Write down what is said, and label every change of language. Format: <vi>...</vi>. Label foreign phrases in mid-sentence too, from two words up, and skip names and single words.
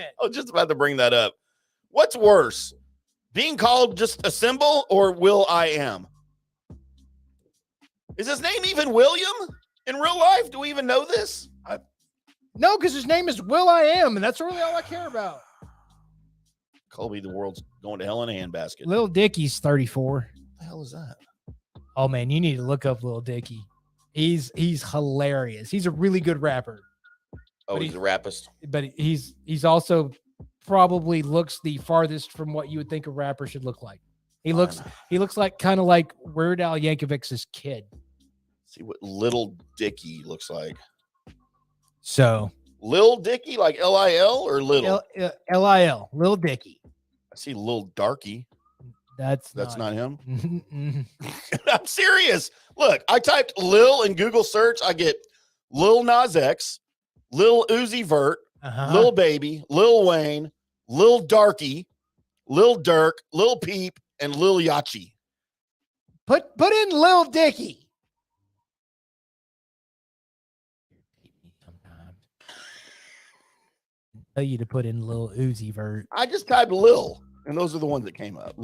<en>I was just about to bring that up. What's worse, being called just a symbol or Will.i.am? Is his name even William in real life? Do we even know this? No, because his name is Will.i.am, and that's really all I care about. Colby, the world's going to hell in a handbasket. Lil Dicky's 34. What the hell is that? Oh man, you need to look up Lil Dicky. He's hilarious. He's a really good rapper. Oh, he's a rapist. But he's also probably looks the farthest from what you would think a rapper should look like. He looks like kind of like Weird Al Yankovic's kid. See what Little Dicky looks like. So Lil Dicky, like L-I-L or little? L-I-L, Lil Dicky. I see Lil Darky. That's not him. I'm serious. Look, I typed Lil in Google search. I get Lil Nas X, Lil Uzi Vert, Lil Baby, Lil Wayne, Lil Darky, Lil Durk, Lil Peep, and Lil Yachty. Put in Lil Dicky. Tell you to put in Lil Uzi Vert. I just typed Lil, and those are the ones that came up.</en>